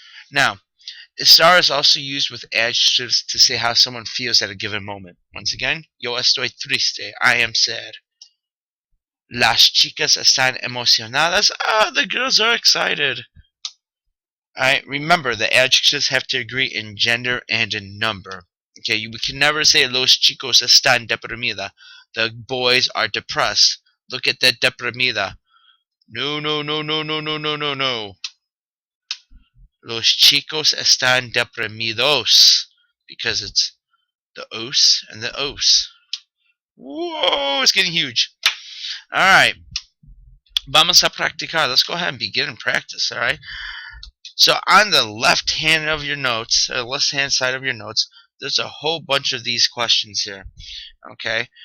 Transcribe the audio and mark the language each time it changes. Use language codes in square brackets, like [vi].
[en] Now, estar is also used with adjectives to say how someone feels at a given moment. Once again, [es] yo estoy triste, [en] I am sad. [es] Las chicas están emocionadas, [en] the girls are excited. Alright, remember the adjectives have to agree in gender and in number. Okay, we can never say [es] los chicos están deprimida. [en] The boys are depressed. Look at that deprimida. No, no, no, no, no, no, no, no, no. [es] Los chicos están deprimidos. [en] Because it's the os and the os. Whoa, it's getting huge. Alright. [es] Vamos a practicar. [en] Let's go ahead and begin and practice, alright? So on the left hand of your notes, or left hand side of your notes, there's a whole bunch of these questions here. Okay?